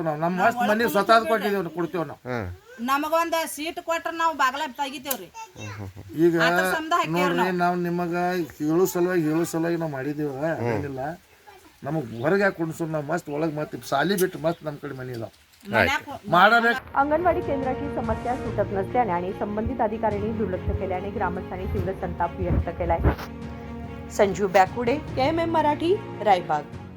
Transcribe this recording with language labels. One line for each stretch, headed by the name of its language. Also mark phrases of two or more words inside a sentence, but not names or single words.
Kannada: ನಾವು ನಮ್ಮ ಮಸ್ತ್ ಮನೆ ಸ್ವತಃ ಕೊಟ್ಟಿದ್ದೇವೆ, ಕೊಡ್ತೇವೆ ನಾವು. ನಮಗೊಂದ ಸೀಟ್ ಕೊಟ್ರ ನಾವು ಬಾಗಲ ತೆಗಿತೇವ್ರಿ. ಈಗ ನೋಡ್ರಿ, ನಾವು ನಿಮಗೆ ಹೇಳೋ ಸಲುವಾಗಿ ನಾವು ಮಾಡಿದ್ದೀವ, ಏನಿಲ್ಲ. ನಮಗೆ ಹೊರಗೆ ಯಾಕೆ ಕುಣಿಸೋದು? ನಾವು ಮಸ್ತ್ ಒಳಗೆ ಮತ್ತೆ ಸಾಲಿ ಬಿಟ್ಟು ಮಸ್ತ್ ನಮ್ಮ ಕಡೆ ಮನೆ ಇದಾವೆ ಮಾಡಬೇಕು.
Marathi: अंगणवाडी केंद्राची समस्या सुटत नसल्याने आणि संबंधित अधिकाऱ्यांनी दुर्लक्ष केल्याने ग्रामस्थांनी तीव्र संताप व्यक्त केलाय. संजीव बॅकुडे, KMM मराठी, रायबाग.